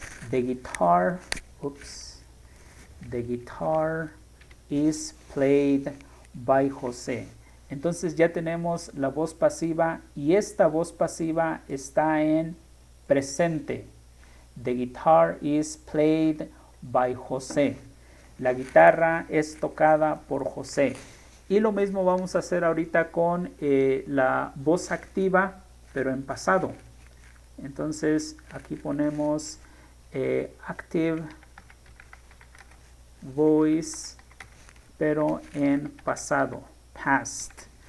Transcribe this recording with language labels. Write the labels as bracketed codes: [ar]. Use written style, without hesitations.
[en] The guitar is played by José. [es] Entonces ya tenemos la voz pasiva y esta voz pasiva está en presente. [en] The guitar is played by José. [es] La guitarra es tocada por José. Y lo mismo vamos a hacer ahorita con la voz activa, pero en pasado. Entonces aquí ponemos active voice, pero en pasado, past.